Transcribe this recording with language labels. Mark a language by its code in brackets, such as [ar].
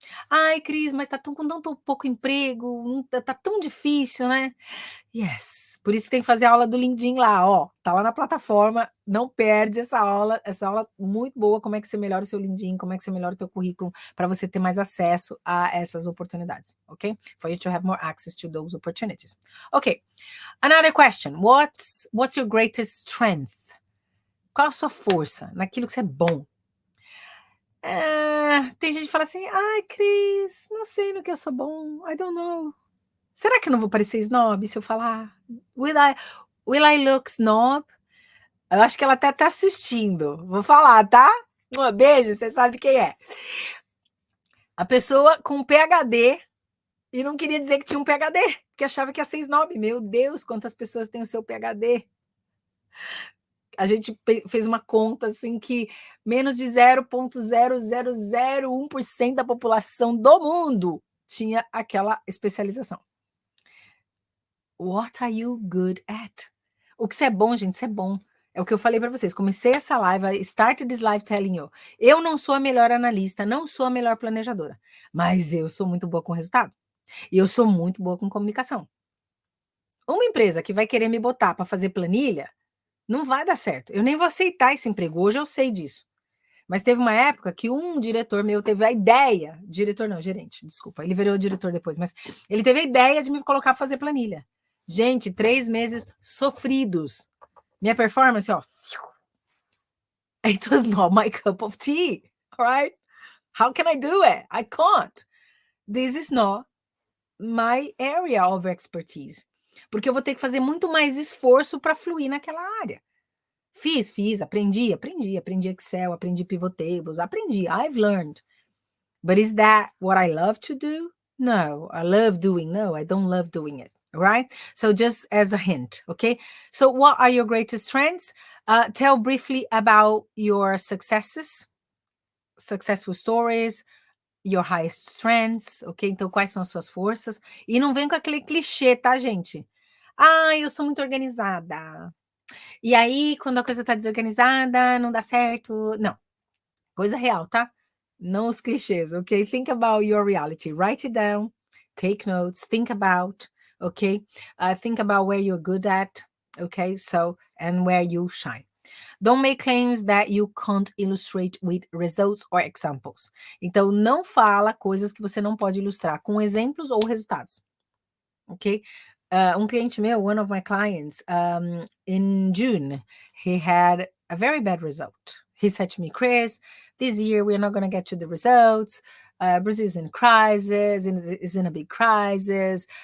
[pt] Ai, Cris, mas tá com tão pouco emprego, tá tão difícil, né? Yes. Por isso que tem que fazer a aula do LinkedIn lá, ó. Tá lá na plataforma, não perde essa aula muito boa, como é que você melhora o seu LinkedIn, como é que você melhora o teu currículo para você ter mais acesso a essas oportunidades, ok? [en] For you to have more access to those opportunities. Ok. Another question. What's your greatest strength? [pt] Qual a sua força naquilo que você é bom? Tem gente que fala assim, ai, Cris, não sei no que eu sou bom, [en] I don't know. [pt] Será que eu não vou parecer snob se eu falar? [en] Will I look snob? [pt] Eu acho que ela até tá assistindo. Vou falar, tá? Um beijo, você sabe quem é. A pessoa com PhD e não queria dizer que tinha um PhD, porque achava que ia ser snob. Meu Deus, quantas pessoas têm o seu PhD? A gente fez uma conta assim que menos de 0,0001% da população do mundo tinha aquela especialização. [en] What are you good at? [pt] O que você é bom, gente, você é bom. É o que eu falei para vocês. Comecei essa live, [en] I started this live telling you. [pt] Eu não sou a melhor analista, não sou a melhor planejadora, mas eu sou muito boa com resultado. E eu sou muito boa com comunicação. Uma empresa que vai querer me botar para fazer planilha, não vai dar certo. Eu nem vou aceitar esse emprego. Hoje eu sei disso. Mas teve uma época que um diretor meu teve a ideia, diretor não, gerente, desculpa, ele virou diretor depois, mas ele teve a ideia de me colocar para fazer planilha. Gente, 3 meses sofridos. Minha performance, ó. [en] It was not my cup of tea, right? How can I do it? I can't. This is not my area of expertise. [pt] Porque eu vou ter que fazer muito mais esforço para fluir naquela área. Fiz, aprendi Excel, aprendi pivot tables, aprendi, [en] I've learned. But is that what I love to do? No, I love doing. No, I don't love doing it. Right? So just as a hint, okay? So what are your greatest strengths? Tell briefly about your successes, successful stories, your highest strengths, ok? [pt] Então, quais são as suas forças? E não vem com aquele clichê, tá, gente? Eu sou muito organizada. E aí, quando a coisa tá desorganizada, não dá certo. Não. Coisa real, tá? Não os clichês, ok? [en] Think about your reality. Write it down. Take notes. Think about, okay? Think about where you're good at, okay? So, and where you shine. Don't make claims that you can't illustrate with results or examples. [pt] Então, não fala coisas que você não pode ilustrar com exemplos ou resultados. Ok? Cliente meu, [en] one of my clients, in June, he had a very bad result. He said to me, Chris, this year we're not going to get to the results. Brazil is in crisis, is in a big crisis.